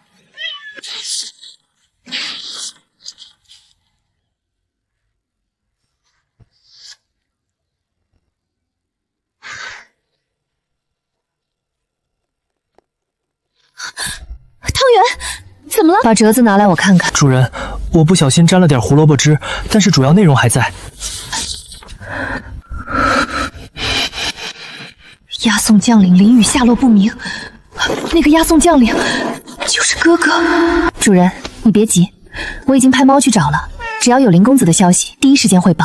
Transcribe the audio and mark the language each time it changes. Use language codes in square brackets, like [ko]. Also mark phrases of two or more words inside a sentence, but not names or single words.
[zh] 汤圓，怎麼了？把折子拿來我看看。主人，我不小心沾了點胡蘿蔔汁，但是主要內容還在。押送將領林宇下落不明，那個押送將領就是哥哥。主人，你別急，我已經派貓去找了，只要有林公子的消息，第一時間匯報。